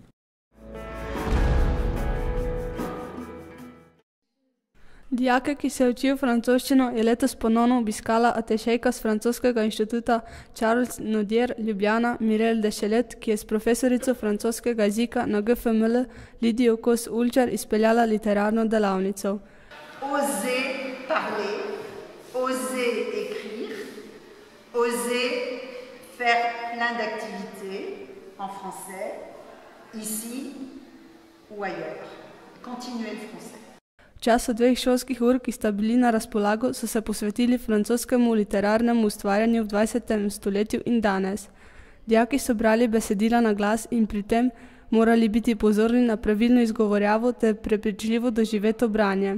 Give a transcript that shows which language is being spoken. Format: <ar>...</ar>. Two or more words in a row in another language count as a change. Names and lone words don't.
<sl>Dijake, ki se učijo francoščino, je letos ponovno obiskala atešejka z francoskega inštituta Charles Nodier Ljubljana Mireille Deschelet, ki je s profesorico francoskega jezika na GFML Lidijo Kos-Ulčar izpeljala literarno delavnico.</sl> <fr>Oser parler, oser écrire, oser faire plein d'activités en français, ici ou ailleurs. Continuez le français.</fr> <sl>V času 2 šolskih ur, ki sta bili na razpolago, so se posvetili francoskemu literarnemu ustvarjanju v 20. stoletju in danes. Dijaki so brali besedila na glas in pri tem morali biti pozorni na pravilno izgovorjavo ter prepričljivo doživeto branje.</sl>